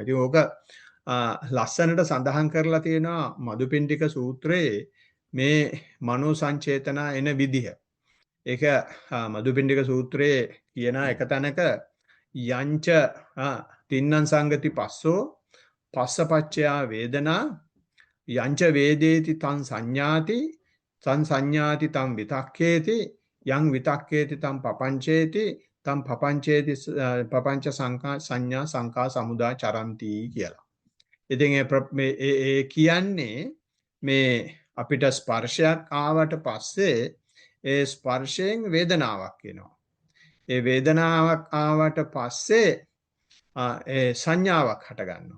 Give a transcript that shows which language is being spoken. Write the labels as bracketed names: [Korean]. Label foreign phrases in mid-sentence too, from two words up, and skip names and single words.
[Sinhala] ඉතින් ඕක ලස්සනට සඳහන් කරලා තියෙනවා මදුපිණ්ඩික සූත්‍රයේ මේ මනෝ සංචේතන එන විදිහ. ඒක මදුපිණ්ඩික සූත්‍රයේ කියන එක තැනක [Pali] යංච තින්නං සංගති පස්සෝ පස්සපච්චයා වේදනා යංච වේදේති තං සංඥාති සංසඤ්ඤාති තම් විතක්කේති යං විතක්කේති තම් පපංචේති තම් පපංචේති පපංච සංකා සංඥා සංකා සමුදා චරಂತಿ කියලා. [Sinhala] ඉතින් ඒ කියන්නේ මේ අපිට ස්පර්ශයක් ආවට පස්සේ ඒ ස්පර්ශයෙන් වේදනාවක් එනවා. ඒ වේදනාවක් ආවට පස්සේ ඒ සංඥාවක් හට ගන්නවා.